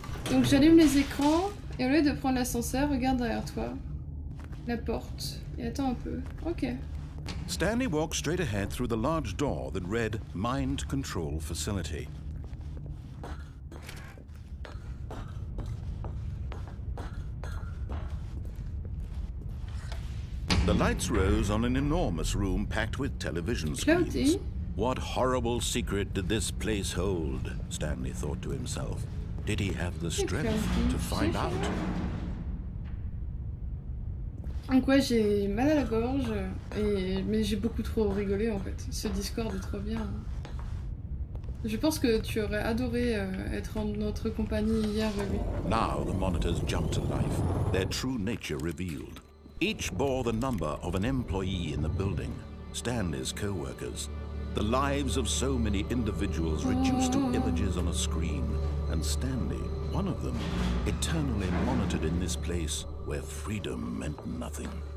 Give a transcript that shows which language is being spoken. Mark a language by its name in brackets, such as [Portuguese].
[French] Donc j'allume les écrans et au lieu de prendre l'ascenseur, regarde derrière toi. La porte. Et attends un peu. Ok. [English] Stanley walked straight ahead through the large door that read Mind Control Facility. The lights rose on an enormous room packed with television screens. Cloudy. What horrible secret did this place hold? Stanley thought to himself. Did he have the strength cloudy. to find out? [French] Donc ouais, j'ai mal à la gorge, mais j'ai beaucoup trop rigolé en fait. Ce Discord est trop bien. Je pense que tu aurais adoré être en notre compagnie hier, Ruby. [English] Now the monitors jumped to life, their true nature revealed. Each bore the number of an employee in the building, Stanley's co-workers. The lives of so many individuals reduced to images on a screen, and Stanley, one of them, eternally monitored in this place where freedom meant nothing.